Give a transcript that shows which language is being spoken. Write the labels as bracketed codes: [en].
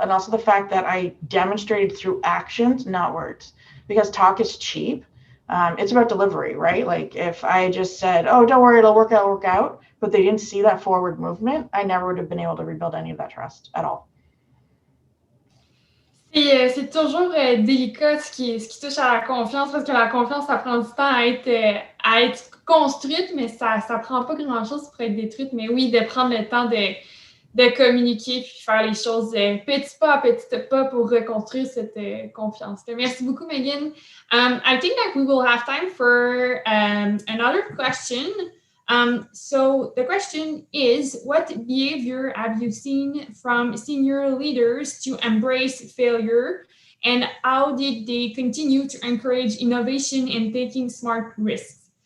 [en] And also the fact that I demonstrated through actions, not words, because talk is cheap. It's about delivery, right? Like if I just said, oh, don't worry, it'll work out, but they didn't see that forward movement, I never would have been able to rebuild any of that trust at all. [fr] C'est toujours délicat ce qui touche à la confiance, parce que la confiance, ça prend du temps à être construite, mais ça prend pas grand-chose pour être détruite. Mais oui, de prendre le temps de communiquer puis faire les choses petit pas à petit pas pour reconstruire cette confiance. Merci beaucoup, Megan. [en] I think that we will have time for another question. So the question is, what behavior have you seen from senior leaders to embrace failure, and how did they continue to encourage innovation and taking smart risks?